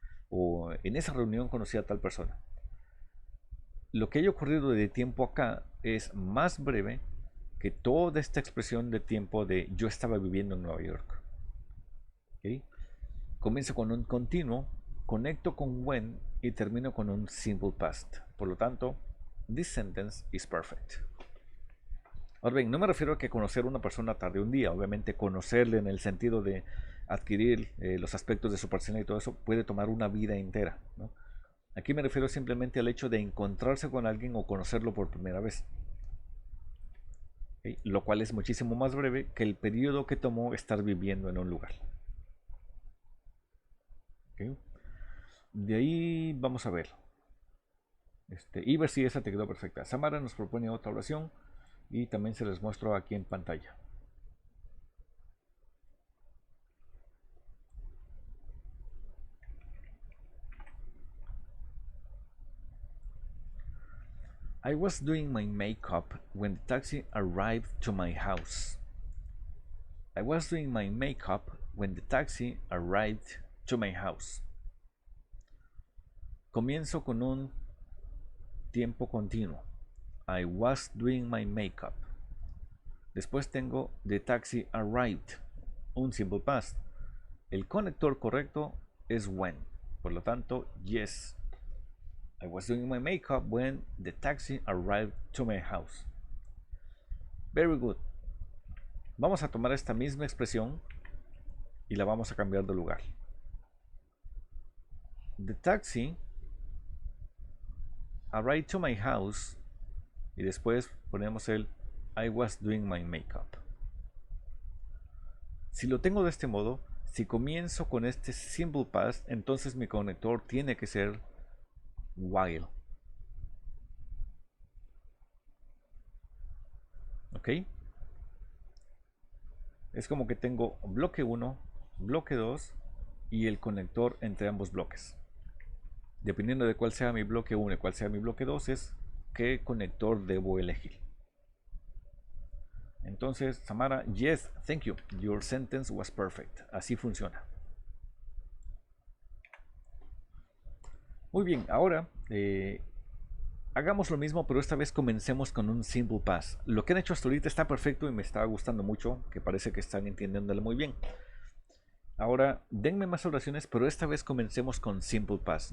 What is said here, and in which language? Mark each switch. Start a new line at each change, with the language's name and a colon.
Spanish: O en esa reunión conocí a tal persona. Lo que haya ocurrido de tiempo acá es más breve que toda esta expresión de tiempo de yo estaba viviendo en Nueva York. ¿Okay? Comienzo con un continuo, conecto con when y termino con un simple past. Por lo tanto,
English: this sentence is perfect.
Spanish: Ahora bien, no me refiero a que conocer a una persona tarde un día. Obviamente conocerle en el sentido de adquirir los aspectos de su personalidad y todo eso puede tomar una vida entera, ¿no? Aquí me refiero simplemente al hecho de encontrarse con alguien o conocerlo por primera vez. ¿Okay? Lo cual es muchísimo más breve que el periodo que tomó estar viviendo en un lugar. ¿Okay? De ahí vamos a ver. Y ver si esa te quedó perfecta. Samara nos propone otra oración y también se les muestro aquí en pantalla.
English: I was doing my makeup when the taxi arrived to my house. I was doing my makeup when the taxi arrived to my house.
Spanish: Comienzo con un tiempo continuo.
English: I was doing my makeup.
Spanish: Después tengo
English: the taxi arrived, un simple past.
Spanish: El conector correcto es when. Por lo tanto, yes.
English: I was doing my makeup when the taxi arrived to my house. Very good.
Spanish: Vamos a tomar esta misma expresión y la vamos a cambiar de lugar.
English: The taxi arrived to my house
Spanish: y después ponemos el
English: I was doing my makeup.
Spanish: Si lo tengo de este modo, si comienzo con este simple past, entonces mi conector tiene que ser while. ¿Ok? Es como que tengo bloque 1, bloque 2 y el conector entre ambos bloques. Dependiendo de cuál sea mi bloque 1 y cuál sea mi bloque 2 es qué conector debo elegir.
English: Entonces, Samara, yes, thank you. Your sentence was perfect.
Spanish: Así funciona. Muy bien, ahora hagamos lo mismo, pero esta vez comencemos con un simple past. Lo que han hecho hasta ahorita está perfecto y me está gustando mucho, que parece que están entendiéndolo muy bien. Ahora, denme más oraciones, pero esta vez comencemos con simple past.